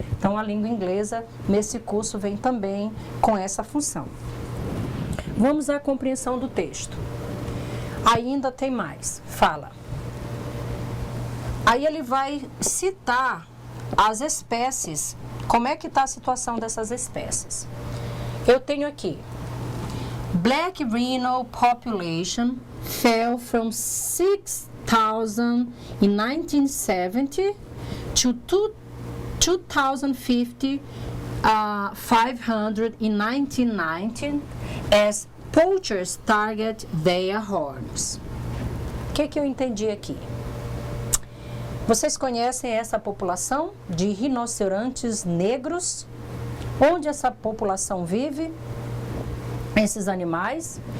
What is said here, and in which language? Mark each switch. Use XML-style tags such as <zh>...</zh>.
<pt>Então, a língua inglesa, nesse curso, vem também com essa função. Vamos à compreensão do texto. Ainda tem mais. Fala. Aí ele vai citar as espécies. Como é que está a situação dessas espécies? Eu tenho aqui.</pt> <en>Black rhino population fell from 6 in 1970 to 2050, 500 in 1990, as poachers target their horns.</en> <pt>O que eu entendi aqui? Vocês conhecem essa população de rinocerontes negros? Onde essa população vive? Esses animais.</pt>